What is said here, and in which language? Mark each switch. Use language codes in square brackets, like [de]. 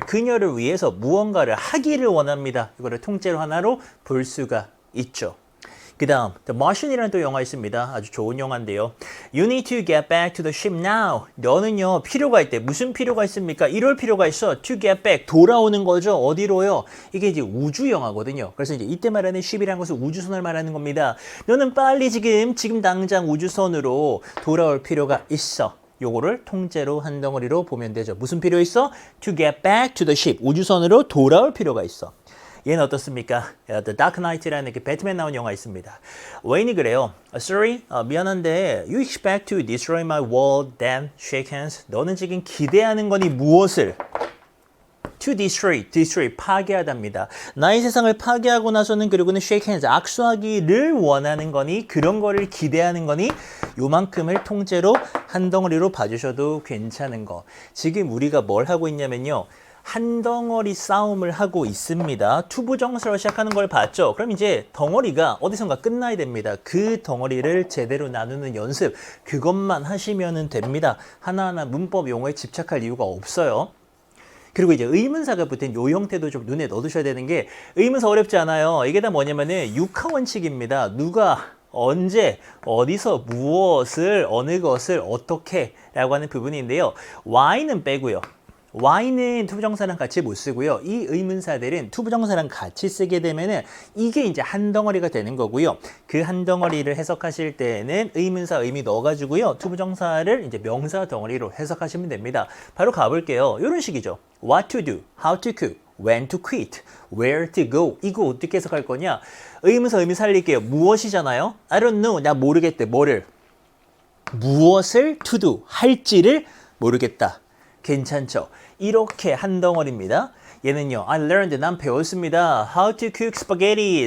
[ko] 그녀를 위해서 무언가를 하기를 원합니다. 이거를 통째로 하나로 볼 수가 있죠. 그 다음 The Martian이라는 또 영화 있습니다. 아주 좋은 영화인데요. [en] You need to get back to the ship now. [ko] 너는요 필요가 있대. 무슨 필요가 있습니까? 이럴 필요가 있어. [en] To get back. [ko] 돌아오는 거죠. 어디로요? 이게 이제 우주 영화거든요. 그래서 이제 이때 말하는 ship이라는 것은 우주선을 말하는 겁니다. 너는 빨리 지금 당장 우주선으로 돌아올 필요가 있어. 요거를 통째로 한 덩어리로 보면 되죠. 무슨 필요 있어? [en] To get back to the ship. [ko] 우주선으로 돌아올 필요가 있어. 얘는 어떻습니까? The Dark Knight라는 그 배트맨 나온 영화 있습니다. 웨인이 그래요. [en] Sorry, [ko] 미안한데 [en] You expect to destroy my world, then shake hands. [ko] 너는 지금 기대하는 거니 무엇을? [en] To destroy, [ko] 파괴하답니다. 나의 세상을 파괴하고 나서는 그리고는 [en] shake hands, [ko] 악수하기를 원하는 거니 그런 거를 기대하는 거니 요만큼을 통째로 한 덩어리로 봐주셔도 괜찮은 거. 지금 우리가 뭘 하고 있냐면요. 한 덩어리 싸움을 하고 있습니다. 투부정사로 시작하는 걸 봤죠? 그럼 이제 덩어리가 어디선가 끝나야 됩니다. 그 덩어리를 제대로 나누는 연습, 그것만 하시면 됩니다. 하나하나 문법 용어에 집착할 이유가 없어요. 그리고 이제 의문사가 붙은 요 형태도 좀 눈에 넣어두셔야 되는 게 의문사 어렵지 않아요. 이게 다 뭐냐면은 육하원칙입니다. 누가, 언제, 어디서, 무엇을, 어느 것을, 어떻게 라고 하는 부분인데요. Why는 빼고요. why는 투부정사랑 같이 못 쓰고요. 이 의문사들은 투부정사랑 같이 쓰게 되면은 이게 이제 한 덩어리가 되는 거고요. 그 한 덩어리를 해석하실 때는 의문사 의미 넣어가지고요. 투부정사를 이제 명사 덩어리로 해석하시면 됩니다. 바로 가볼게요. 이런 식이죠. [en] What to do, how to cook, when to quit, where to go. [ko] 이거 어떻게 해석할 거냐? 의문사 의미 살릴게요. 무엇이잖아요? [en] I don't know. [ko] 나 모르겠대. 뭐를? 무엇을 [en] to do, [ko] 할지를 모르겠다. 괜찮죠? 이렇게 한 덩어리입니다. 얘는요. [en] I learned, [ko] 난 배웠습니다. [en] How to cook spaghetti.